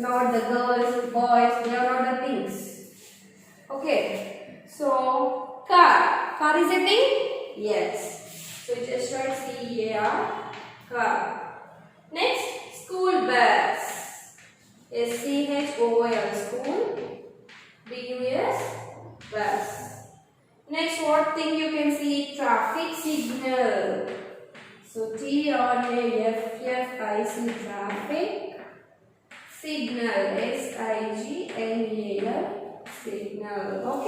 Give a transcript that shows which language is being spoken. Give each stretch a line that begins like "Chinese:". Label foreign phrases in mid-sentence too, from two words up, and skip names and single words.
English: Not the girls, boys, they are not the things. Okay. So car. Car is a thing? Yes. So just write C-A-R. Car. Next, school bus. S-C-H-O-O-L, school. B-U-S, bus. Next, what thing you can see? Traffic signal. So T-R-A-F-F-I-C, traffic signal. S-I-G-N-A-L, signal. Okay.